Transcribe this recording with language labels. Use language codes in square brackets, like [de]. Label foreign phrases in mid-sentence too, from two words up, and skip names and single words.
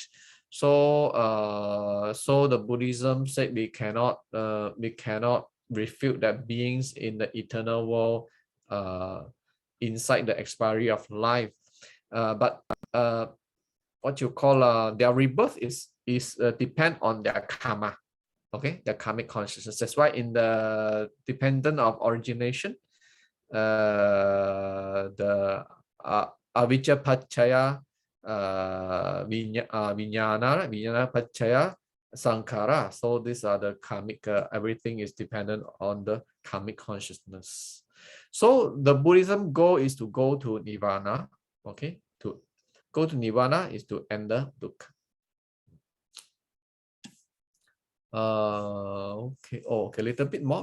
[en] So so the Buddhism said we cannot refute that beings in the eternal world inside the expiry of life. But what you call their rebirth is depend on their karma. Okay, the karmic consciousness. That's why in the dependent of origination, the [pi] avijja paccaya vijnana paccaya sankhara. [en] So these are the karmic. Everything is dependent on the karmic consciousness. So the Buddhism goal is to go to nirvana. Okay, to go to nirvana is to end the dukkha. Okay, a little bit more.